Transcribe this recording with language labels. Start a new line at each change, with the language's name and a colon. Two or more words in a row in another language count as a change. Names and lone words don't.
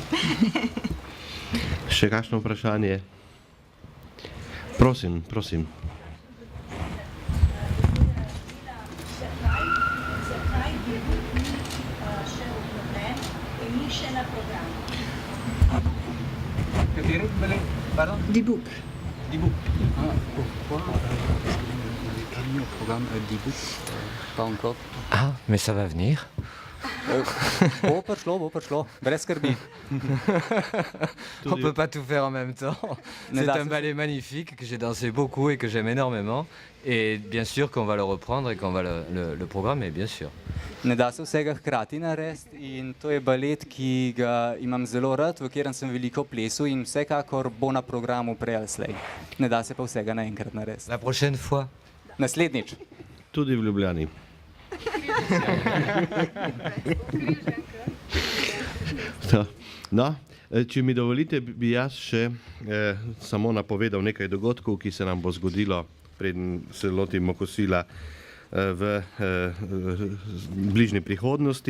Slovenian: Še kakšno vprašanje? Prosim, prosim. Zakaj je bil še obnovljen in ni še na programu? Kateri balet? Pardon? Dibuk. Dibuk.
French: Ah, mais ça va venir.
Slovenian: Bo prišlo, brez skrbi.
French: On ne peut pas tout faire en même temps. C'est un ballet magnifique que j'ai dansé beaucoup et que j'aime énormément. Et bien sûr qu'on va le reprendre et qu'on va le programmer, bien sûr.
Slovenian: Ne da se vsega hkrati narediti in to je balet, ki ga imam zelo rad, v katerem sem veliko plesal in vsekakor bo na programu prej ali slej. Ne da se pa vsega naenkrat narediti.
French: La prochaine fois.
Slovenian: Naslednjič. Tudi v Ljubljani. No, če mi dovolite, bi jaz še samo napovedal nekaj dogodkov, ki se nam bo zgodilo, preden se lotimo kosila v bližnji prihodnosti.